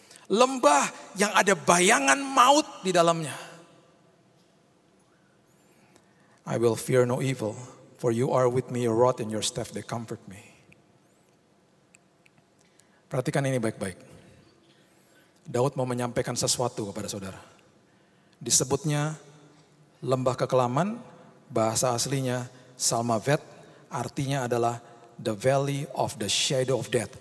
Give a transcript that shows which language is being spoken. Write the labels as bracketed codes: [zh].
[id] Lembah yang ada bayangan maut di dalamnya. [en] I will fear no evil, for you are with me, your rod and your staff they comfort me. [id] Perhatikan ini baik-baik. Daud mau menyampaikan sesuatu kepada saudara. Disebutnya lembah kekelaman, bahasa aslinya Salmavet, artinya adalah [en] the valley of the shadow of death.